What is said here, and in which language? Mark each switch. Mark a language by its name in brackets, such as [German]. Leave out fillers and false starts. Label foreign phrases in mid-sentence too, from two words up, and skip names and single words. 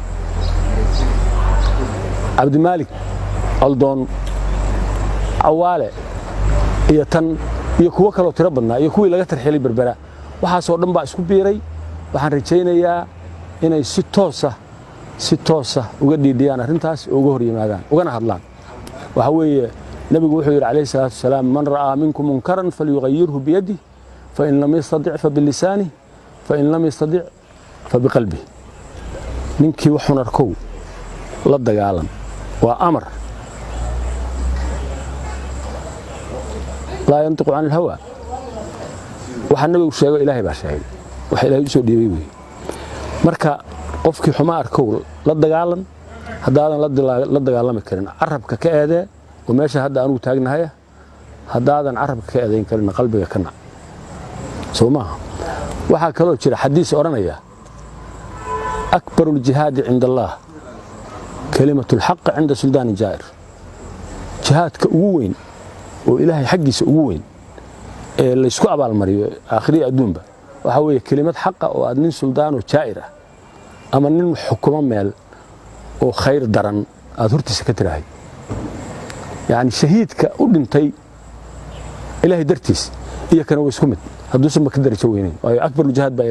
[Somali] Abdi Malik Aldon Awaale iyo tan iyo kuwa kale oo tiro badnaa iyo kuwii laga tarxilay Berbera waxaas oo dhan baa isku biiray waxaan rajaynayaa inay si toos ah uga dhiidiyaan arrintaas oo uga hor yimaadaan ugana hadlaan waxa weeye nabigu wuxuu yiri kaleey [Arabic] الصلاة السلام من رأى منكم منكرا فليغيره بيده فإن لم يستطع فبلسانه فإن لم يستطع فبقلبه [Somali] ninkii wuxuu arkow la dagaalan waa amar [Arabic] لا ينطق عن الهوى [Somali] waxa nabigu sheego ilaahay baa sheegay waxa ilaahay soo dhiibay weey marka qofkii xuma arkow la dagaalan hadaadan la dagaalami karin arabka ka eedee oo meesha hadda aanu taagnahay hadaadan arabka ka eedeyn karin qalbiga kana Soomaa waxa kale oo jira xadiis oranaya [Arabic] أكبر الجهاد عند الله كلمة الحق عند سلطان جائر [Somali] jihadka ugu weyn oo ilaahay xaqiisa ugu weyn ee la isku abaal mariyo aakhiri adduunba waxa weeye kelimad xaq oo aad nin sultaan oo jair ah ama nin xukumo meel oo khayr daran aad hortiisa ka tirahay yaani shahiidka u dhintay ilaahay dartiis iyo kana way isku mid haduusan ka darajo weynayn oo [Arabic] أكبر جهاد [Somali] baa